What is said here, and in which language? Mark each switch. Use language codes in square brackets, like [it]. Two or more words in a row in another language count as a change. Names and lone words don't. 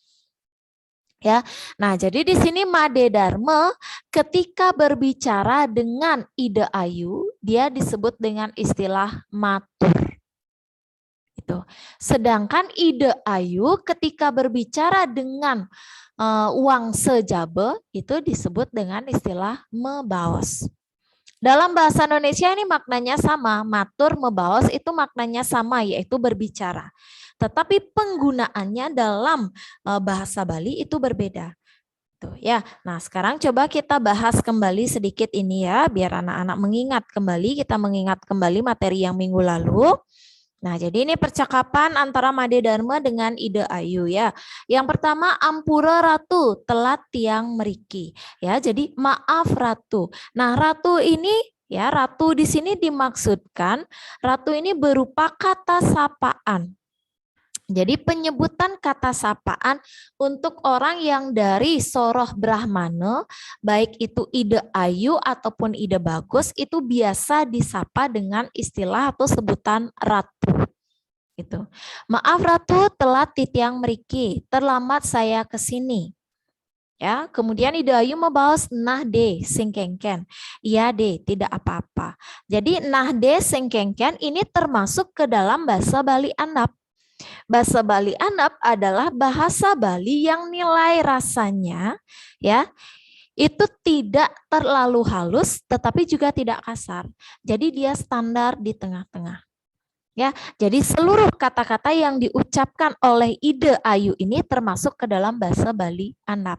[id] Ya, nah jadi di sini Made Dharma ketika berbicara dengan Ide Ayu, dia disebut dengan istilah matur. Itu. Sedangkan Ide Ayu ketika berbicara dengan [ban] wangse Jabe [id] itu disebut dengan istilah mebaos. Dalam bahasa Indonesia ini maknanya sama, [ban] matur, mebaos [id] itu maknanya sama, yaitu berbicara. Tetapi penggunaannya dalam bahasa Bali itu berbeda. Tuh ya. Nah, sekarang coba kita bahas kembali sedikit ini ya, biar anak-anak mengingat kembali, kita mengingat kembali materi yang minggu lalu. Nah, jadi ini percakapan antara Made Dharma dengan Ide Ayu ya. Yang pertama, [ban] Ampura Ratu, telat tiang meriki. [id] Ya, jadi maaf Ratu. Nah, Ratu ini ya, Ratu di sini dimaksudkan, Ratu ini berupa kata sapaan. Jadi penyebutan kata sapaan untuk orang yang dari soroh Brahmana, baik itu Ide Ayu ataupun Ide Bagus, itu biasa disapa dengan istilah atau sebutan Ratu. Gitu. Maaf Ratu, [ban] telat titiang meriki, [id] terlambat saya ke sini. Ya, kemudian Ide Ayu membalas [ban] nah de sing kengken. [id] Iya de, tidak apa-apa. Jadi [ban] nah de sing kengken [id] ini termasuk ke dalam bahasa Bali Andap. Bahasa Bali Andap adalah bahasa Bali yang nilai rasanya ya itu tidak terlalu halus tetapi juga tidak kasar. Jadi dia standar di tengah-tengah. Ya, jadi seluruh kata-kata yang diucapkan oleh Ide Ayu ini termasuk ke dalam bahasa Bali Andap.